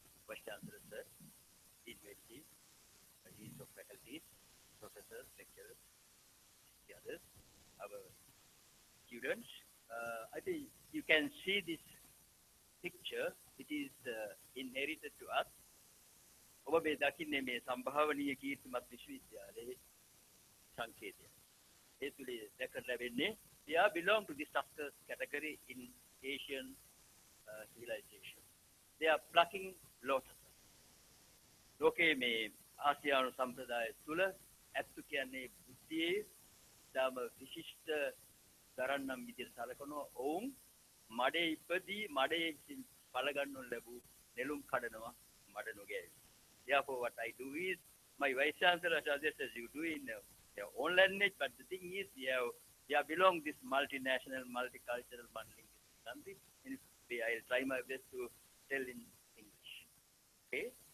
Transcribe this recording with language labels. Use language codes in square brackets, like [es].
[en] Vice Chancellor, sir, Dean Medicine, Deans of Faculties, Professors, Lecturers, the others, our students. I think you can see this picture. It is inherited to us. [si] ඔබ මේ දකින්නේ මේ සම්භාවනීය කීර්තිමත් විශ්වවිද්‍යාලයේ සංකේතය. ඒ තුලේ දැක ලැබෙන්නේ [en] they belong to the structures category in Asian civilization. They are plucking lotus. [si] ලෝකයේ මේ ආසියානු සම්ප්‍රදාය තුල ඇත්තු කියන්නේ බුද්ධියේ දාම විශිෂ්ට දරන්නම් විදිහට සලකනවා. ඔවුන් මඩේ ඉපදී මඩේ පළ ගන්නු ලැබූ නෙළුම් කඩනවා මඩ නොගෑවි. [en] Therefore, what I do is, my Vice Chancellor suggests as you do in your own language, but the thing is, we have belong this multinational, multicultural, multilingual country. In I'll try my best to tell in English. Okay?